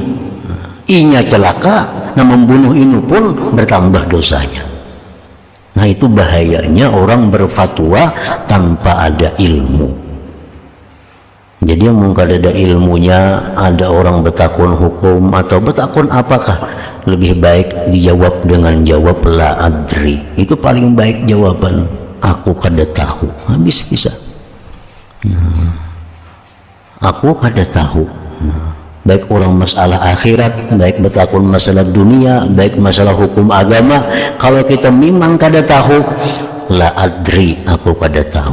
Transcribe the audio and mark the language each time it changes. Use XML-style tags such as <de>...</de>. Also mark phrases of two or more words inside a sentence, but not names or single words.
<bjn>Inya celaka, nah membunuh ini pun bertambah dosanya.</bjn> <id>Nah itu bahayanya orang berfatwa tanpa ada ilmu. Jadi yang mungkin ada ilmunya, ada orang bertakun hukum atau bertakun apakah, lebih baik dijawab dengan jawab</id> <ar>لا أدري.</ar> <bjn>Itu paling baik jawaban, aku kada tahu. Habis bisa. Aku kada tahu. Baik orang masalah akhirat, baik bertakun masalah dunia, baik masalah hukum agama, kalau kita memang kada tahu,</bjn> <ar>لا أدري,</ar> <bjn>aku kada tahu.</bjn>